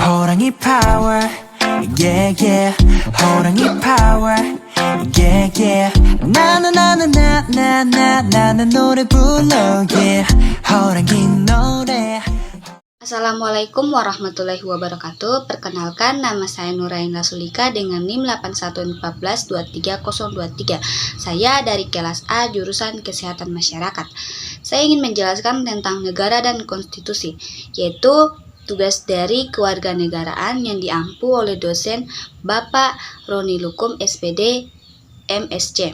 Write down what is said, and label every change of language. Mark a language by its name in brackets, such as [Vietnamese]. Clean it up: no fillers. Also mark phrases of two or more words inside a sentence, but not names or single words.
[English] 호랑이 power, yeah yeah. 호랑이 power, yeah yeah. [Korean] 나는 노래 불러, yeah. 호랑이 노래. [Arabic] السلام عليكم ورحمة الله وبركاته. [Indonesian] Perkenalkan, nama saya Nuraina Sulika dengan NIM 8114230023. Saya dari kelas A jurusan Kesehatan Masyarakat. Saya ingin menjelaskan tentang negara dan konstitusi, yaitu tugas dari kewarganegaraan yang diampu oleh dosen Bapak Roni Lukum SPD MSc.